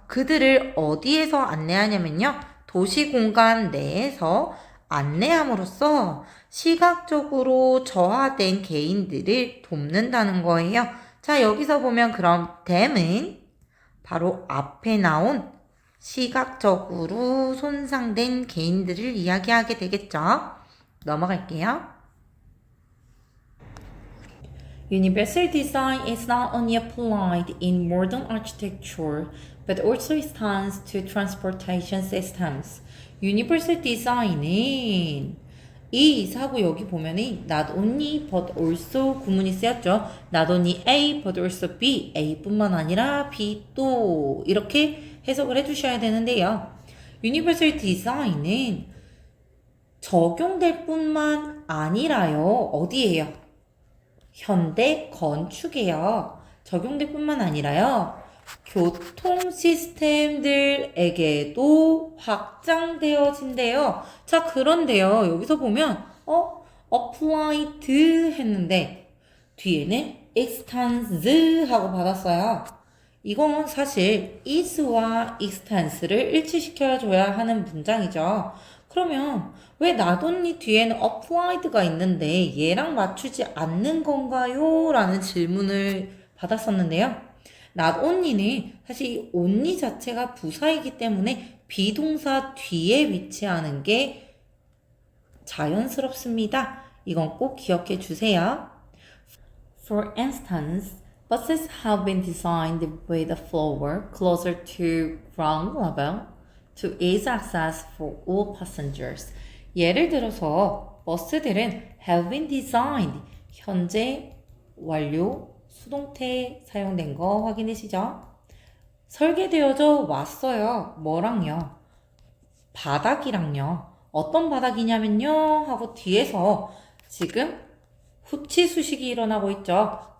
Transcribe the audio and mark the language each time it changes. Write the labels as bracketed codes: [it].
[ko] 그들을 어디에서 안내하냐면요. 도시 공간 내에서 안내함으로써 시각적으로 저하된 개인들을 돕는다는 거예요. 자, 여기서 보면 그럼 them은 바로 앞에 나온 시각적으로 손상된 개인들을 이야기하게 되겠죠. 넘어갈게요. [en] Universal design is not only applied in modern architecture, but also extends to transportation systems. [ko] Universal design은 이 이사하고 여기 보면은 not only but also 구문이 쓰였죠. [en] not only A but also B, [ko] A뿐만 아니라 B 또 이렇게 해석을 해주셔야 되는데요. Universal design은 적용될 뿐만 아니라요. 어디에요? 현대 건축에요. 적용될 뿐만 아니라요. 교통 시스템들에게도 확장되어진대요. 자, 그런데요. 여기서 보면 applied 했는데 뒤에는 extends 하고 받았어요. 이건 사실 is와 extens를 일치시켜줘야 하는 문장이죠. 그러면 왜 not only 뒤에는 applied가 있는데 얘랑 맞추지 않는 건가요? 라는 질문을 받았었는데요. not only는 사실 이 only 자체가 부사이기 때문에 비동사 뒤에 위치하는 게 자연스럽습니다. 이건 꼭 기억해 주세요. [en] For instance, buses have been designed with a floor closer to ground level to ease access for all passengers. [ko] 예를 들어서 버스들은 [en] have been designed, [ko] 현재 완료, 수동태 사용된 거 확인되시죠? 설계되어져 왔어요. 뭐랑요? 바닥이랑요. 어떤 바닥이냐면요 하고 뒤에서 지금 후치 수식이 일어나고 있죠.